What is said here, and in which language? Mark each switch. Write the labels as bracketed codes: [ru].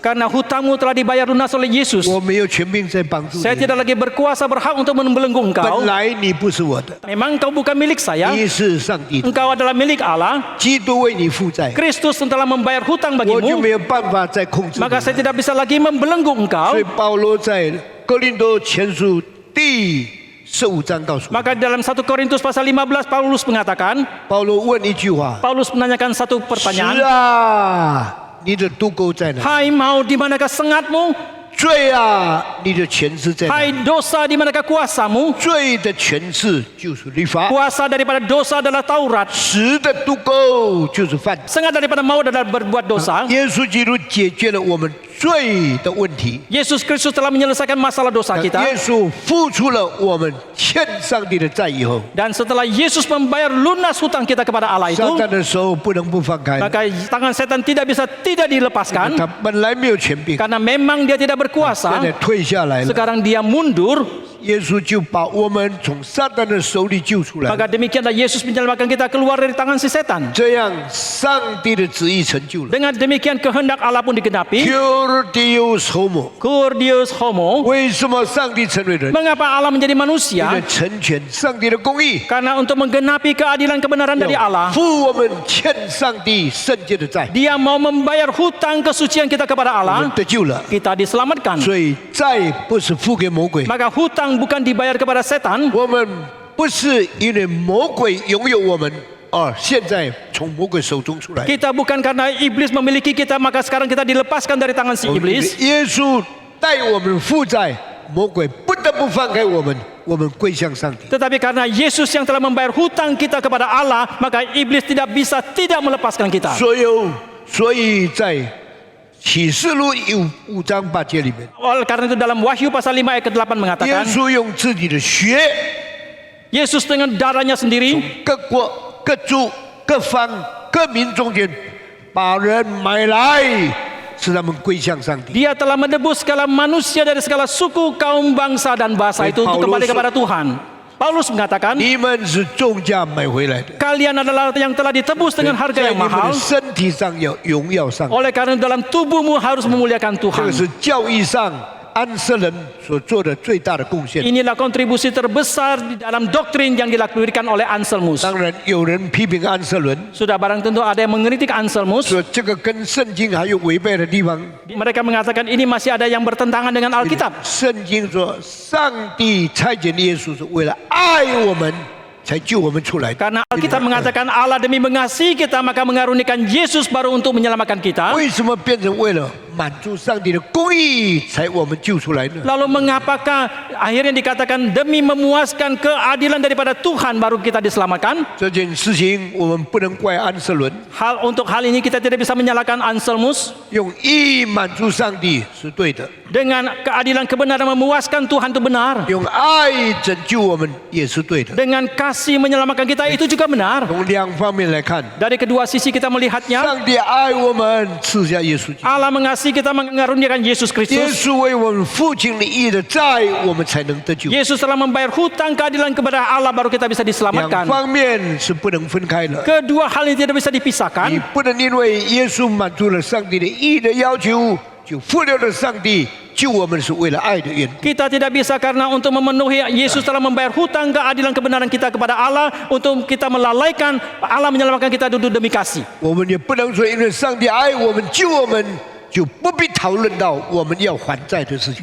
[id] karena hutangmu telah dibayar lunas oleh Yesus. [zh] 我没有权柄再帮助 [id] Saya [zh] 你。 [id] tidak lagi berkuasa berhak untuk membelenggu engkau. [zh] 本来你不是我的， [id] Memang engkau bukan milik saya. [zh] 你是上帝的， [id] Engkau adalah milik Allah. [zh] 基督为你负债， [id] Kristus telah membayar hutang [zh] 我就 [id] bagimu. [zh] 没有办法再控制你 [id] Maka saya tidak bisa lagi membelenggu [zh] 所 [id] engkau. [zh] 以保罗在哥林多前书第15章告诉我们， [id] Maka dalam 1 Korintus pasal 15 Paulus mengatakan, [zh] 保罗问一句话： [id] Paulus menanyakan satu [zh] 是 [id] pertanyaan. [zh] 啊，你的渡钩在哪？ [id] Hai mau di manakah sengatmu? [zh] 罪啊，你的权势在哪？ [id] Hai dosa di manakah kuasamu? [zh] 罪的权势就是律法， [id] Kuasa daripada dosa adalah Taurat. [zh] 死的渡钩就是犯罪。 [id] Sengat daripada maut adalah berbuat dosa. [zh] 耶稣基督解决了我们罪的问题。 [id] Yesus Kristus telah menyelesaikan masalah dosa [zh] 耶 [id] kita. [zh] 稣付出了我们欠上帝的债以后， [id] Dan setelah Yesus membayar lunas hutang kita kepada Allah itu, [zh] 撒旦的手不能不放开， [id] maka tangan setan tidak bisa tidak dilepaskan [zh] 他本来没有权柄， [id] karena memang dia tidak berkuasa. [zh] 退下来了。 [id] Sekarang dia mundur. [zh] 耶稣就把我们从撒旦的手里救出来， [id] Maka demikianlah Yesus menyelamatkan kita keluar dari tangan si setan. [zh] 这样上帝的旨意成就了。 [id] Dengan demikian kehendak Allah pun digenapi. [la] Cur Deus homo， Cur Deus homo. [zh] 为什么上帝成为人？ [id] Mengapa Allah menjadi manusia? [zh] 了成全上帝的公义， [id] Karena untuk menggenapi keadilan kebenaran dari Allah. [zh] 付我们欠上帝圣洁的债， [id] Dia mau membayar hutang kesucian kita kepada [zh] 我们 [id] Allah. [zh] 得救了。 [id] Kita diselamatkan. [zh] 所以债不是付给魔鬼， [id] Maka hutang bukan dibayar kepada setan. [zh] 我们不是因为魔鬼拥有我们，而现在从魔鬼手中出来。 [id] Kita bukan karena iblis memiliki kita maka sekarang kita dilepaskan dari tangan si iblis. [zh] 耶稣带我们负债，魔鬼不得不放开我们，我们归向上帝。 [id] Tetapi karena Yesus yang telah membayar hutang kita kepada Allah, maka iblis tidak bisa tidak melepaskan kita. [zh] 所以在启示录5章8节里面， [id] Oleh karena itu dalam Wahyu pasal 5 ayat ke-8 [zh] 耶 [id] mengatakan, [zh] 稣用自己的血， [id] Yesus dengan darahnya sendiri [zh] 各国、各族、各方、各民中间把人买来，使他们归向上帝。 [id] Dia telah menebus segala manusia dari segala suku, kaum, bangsa dan bahasa itu untuk kembali kepada Tuhan. Paulus mengatakan, [zh] 你们是重价买回来的， [id] kalian adalah yang telah ditebus dengan harga [zh] 在 [id] yang [zh] 你们 [id] mahal. [zh] 的身体上要荣耀上帝。 [id] Oleh karena dalam tubuhmu harus memuliakan [zh] 这 [id] Tuhan. [zh] 个是教义上安瑟人所做的最大的贡献。 [id] Inilah kontribusi terbesar di dalam doktrin yang dilakukan oleh Anselmus. [zh] 当然，有人批评安瑟伦， [id] Sudah barang tentu ada yang mengkritik Anselmus. [zh] 说这个跟圣经还有违背的地方。 [id] Mereka mengatakan ini masih ada yang bertentangan dengan Alkitab. [zh] 圣经说，上帝差遣耶稣是为了爱我们，才救我们出来的。 [id] Karena Alkitab mengatakan Allah demi mengasihi kita maka mengaruniakan Yesus baru untuk menyelamatkan kita. [zh] 为什么变成为了满足上帝的公义才我们救出来呢？ [id] Lalu mengapakah akhirnya dikatakan demi memuaskan keadilan daripada Tuhan baru kita diselamatkan? [zh] 这件事情我们不能怪安瑟伦， [id] Untuk hal ini kita tidak bisa menyalahkan Anselmus. [zh] 用义满足上帝是对的， [id] Dengan keadilan kebenaran memuaskan Tuhan itu benar. [zh] 用爱拯救我们也是对的。 [id] Dengan kasih menyelamatkan kita itu juga benar. [zh] 从两方面来看， [id] Dari kedua sisi kita melihatnya. [zh] 上帝爱我们，赐下耶稣基督。 [id] Allah mengasihi kita mengaruniakan Yesus Kristus. [zh] 稣为我们付清了义的债，我们才能得救。 [id] Yesus telah membayar hutang keadilan kepada Allah baru kita bisa diselamatkan. [zh] 方面是不能分开的。 [id] Kedua hal ini tidak bisa [zh] 你 [id] dipisahkan. [zh] 不能因为耶稣满足了上帝的义的要求，就忽略了上帝救我们是为了爱的缘故。 [id] Kita tidak bisa karena untuk memenuhi Yesus telah membayar hutang keadilan kebenaran kita kepada Allah untuk kita melalaikan Allah menyelamatkan kita demi kasih. [zh] 我们也不能说因为上帝爱我们救我们，就不必讨论到我们要还债的事情。